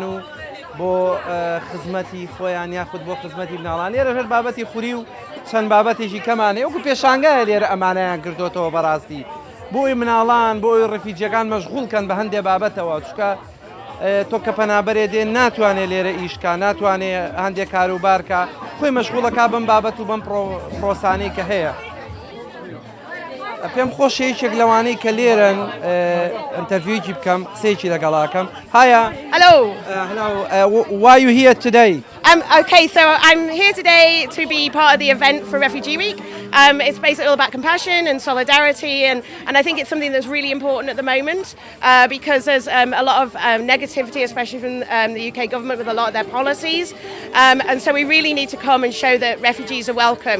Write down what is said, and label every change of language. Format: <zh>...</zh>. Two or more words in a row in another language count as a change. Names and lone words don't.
<ckb>و بۆ خزمەتی خۆیان یاخود بۆ خزمەتی مناڵان لێرە هەر بابەتی خوری و چەند بابەتێکی کەمانێ وەکو پێشانگایە لێرە ئەمانەیان کردوتەوە بەڕاستی بۆی مناڵان بۆی ڕەفیجیەکان مەشغوڵکەن بە هەندێک بابەتەوە چکە تۆ کە پەنابەرێ دێن ناتوانێت لێرە ئیشکە ناتوانێت هەندێک کاروبارکە خۆی مەشغوڵەکە بم بابەت و بم پرۆسانەی کە هەیە پێم خۆشەیەکێک لەوانەی کە لێرن ئەنتەرڤیوکی بکەم قسەیەکی لەگەڵاکەم هایە</ckb> <en>Hello. Why are you here today? Okay, so I'm here today to be part of the event for Refugee Week. It's basically all about compassion and solidarity, and I think it's something that's really important at the moment because there's a lot of negativity, especially from the UK government with a lot of their policies, and so we really need to come and show that refugees are welcome.</en>